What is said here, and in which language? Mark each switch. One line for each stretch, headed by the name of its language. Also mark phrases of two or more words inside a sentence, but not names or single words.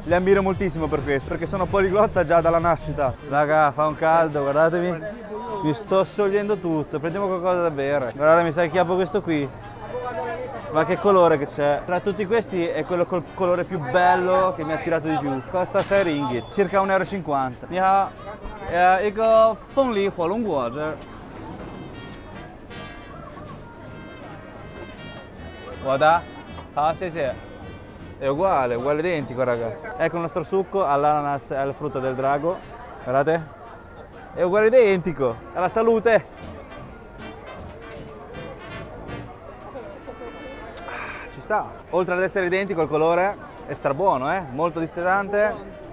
Italian: Li ammiro moltissimo per questo, perché sono poliglotta già dalla nascita. Raga, fa un caldo, guardatevi. Mi sto sciogliendo tutto, prendiamo qualcosa da bere. Guardate, mi sa che chiappo questo qui. Ma che colore che c'è? Tra tutti questi è quello col colore più bello che mi ha attirato di più. Costa 6 ringgit, circa 1,50 euro.
Chinese: 你好, 一个凤梨火龙果汁。我的，好，谢谢。
Italian: È uguale, uguale identico, raga. Ecco il nostro succo all'ananas e al frutto del drago. Guardate. È uguale identico. Alla salute. Ci sta. Oltre ad essere identico il colore è strabuono, molto dissetante.